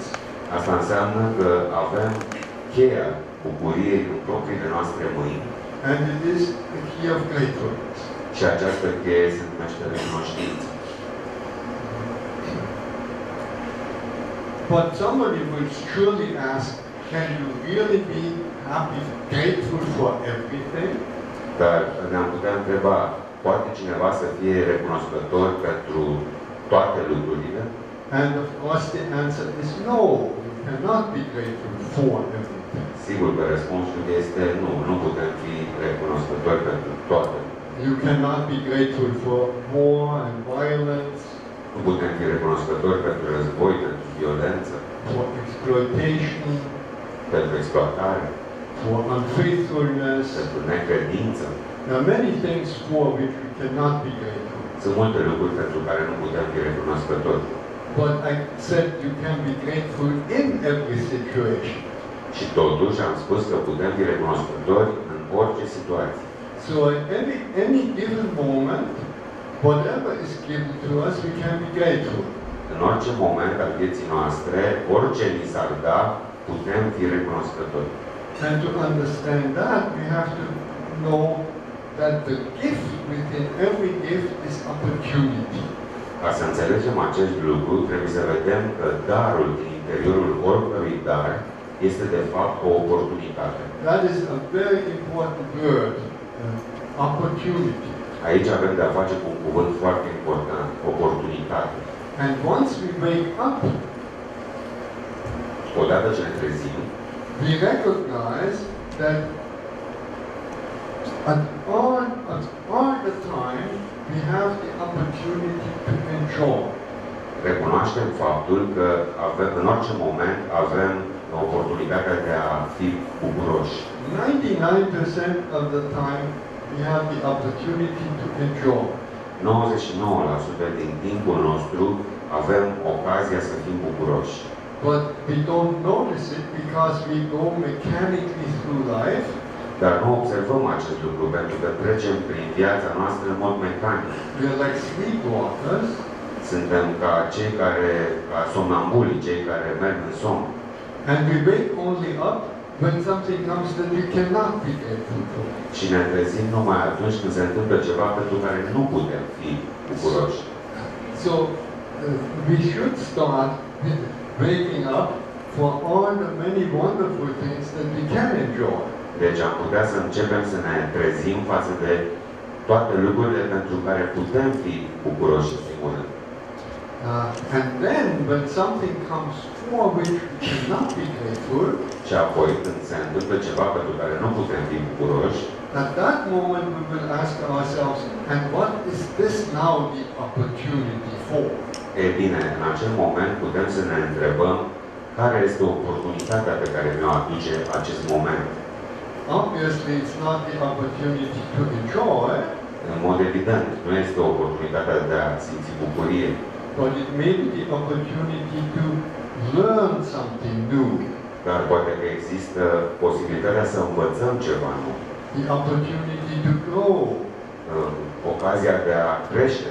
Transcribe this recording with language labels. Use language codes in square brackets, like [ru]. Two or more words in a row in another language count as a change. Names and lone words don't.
[ro] Asta înseamnă că avem cheia bucuriei în propriile noastre mâini. [en] And it is the key of gratefulness. [ro] Și această cheie se numește recunoștință. [en] But somebody will surely ask, can you really be happy, grateful for everything? [ro] Dar ne-am putea întreba, poate cineva să fie recunoscător pentru toate lucrurile? [en] And of course the answer is no, you cannot be grateful for everything. [ro] Sigur că răspunsul este nu, nu putem fi recunoscători pentru toate. [en] You cannot be grateful for war and violence, [ro] Nu putem fi recunoscători pentru război, pentru violență, [en] for exploitation, [ro] pentru exploatare, [en] for unfaithfulness. [ro] pentru necredință. [en] There are many things for which we cannot be grateful. [ro] Sunt multe lucruri pentru care nu putem fi recunoscători. [en] But I said you can be grateful in every situation. [ro] Și totuși am spus că putem fi recunoscători în orice situație. [en] So at any given moment, whatever is given to us, we can be grateful. [ro] În orice moment al vieții noastre, orice ni s-ar da, putem fi recunoscători. [en] And to understand that, we have to know that the gift within every gift is opportunity. [ro] Ca să înțelegem acest lucru, trebuie să vedem că darul din interiorul oricărui dar este de fapt o oportunitate. [en] That is a very important word, opportunity. [ro] Aici avem de a face cu un cuvânt foarte important, oportunitate. [en] And once we wake up, [ro] Odată ce ne trezim, [en] we recognize that at all the time we have the opportunity to enjoy. [ro] recunoaștem faptul că în orice moment avem oportunitatea de a fi bucuroși. [en] 99% of the time we have the opportunity to enjoy. [ro] 99% din timpul nostru avem ocazia să fim bucuroși. [en] But we don't notice it because we go mechanically through life. [ro] Dar nu observăm acest lucru pentru că trecem prin viața noastră în mod mecanic. [en] We are like sleepwalkers. [ro] Suntem ca cei care, ca somnambuli, cei care merg în somn. [en] And we wake only up when something comes that we cannot be grateful for. [ro] Și ne trezim numai atunci când se întâmplă ceva pentru care nu putem fi bucuroși. [en] So we should start waking up for all the many wonderful things that we can enjoy. [ro] Deci am putea să începem să ne trezim față de toate lucrurile pentru care putem fi bucuroși în primul rând. [en] And then when something comes for which we cannot be grateful, [ro] Și apoi când se întâmplă ceva pentru care nu putem fi bucuroși, [en] at that moment we will ask ourselves, and what is this now the opportunity for? [ro] e bine, în acel moment putem să ne întrebăm care este oportunitatea pe care mi-o aduce acest moment. [en] Obviously, it's not the opportunity to enjoy, [ro] În mod evident, nu este oportunitatea de a simți bucurie, [en] but it may be the opportunity to learn something new, [ro] dar poate că există posibilitatea să învățăm ceva nou, [en] the opportunity to grow. [ro] ocazia de a crește.